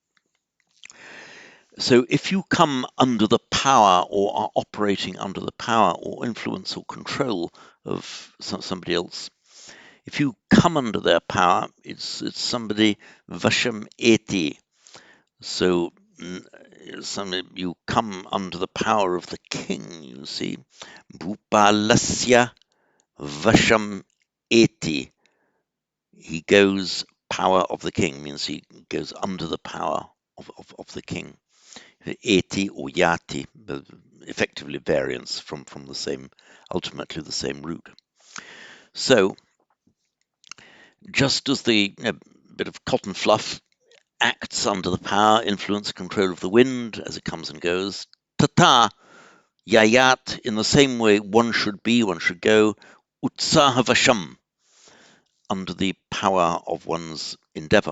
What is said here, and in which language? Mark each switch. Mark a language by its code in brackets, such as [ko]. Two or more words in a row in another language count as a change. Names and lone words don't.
[en] So if you come under the power or are operating under the power or influence or control of somebody else, If you come under their power, it's somebody [sa] vasham eti. [en] So somebody, you come under the power of the king, you see. [sa] Bhupalasya vasham eti. [en] He goes power of the king, means he goes under the power of the king. Eti or yati, effectively variants from the same, ultimately the same root. So just as the bit of cotton fluff acts under the power, influence, control of the wind as it comes and goes, [sa] tata yayat, [en] in the same way one should be, one should go, utsahavasham, under the power of one's endeavor.